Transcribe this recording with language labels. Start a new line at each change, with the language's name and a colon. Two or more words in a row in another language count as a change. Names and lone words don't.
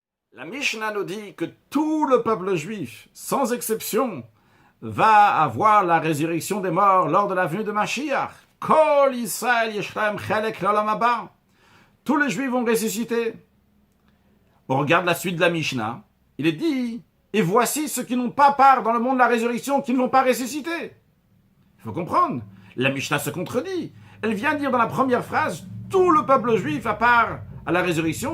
French: La Mishnah nous dit que tout le peuple juif, sans exception, va avoir la résurrection des morts lors de la venue de Mashiach.
Hebrew: כל ישראל יש להם חלק לעולם הבא.
French: Tous les juifs vont ressusciter. On regarde la suite de la Mishnah. Il est dit, et voici ceux qui n'ont pas part dans le monde de la résurrection, qui ne vont pas ressusciter. Il faut comprendre. La Mishnah se contredit. Elle vient dire dans la première phrase, tout le peuple juif a part à la résurrection.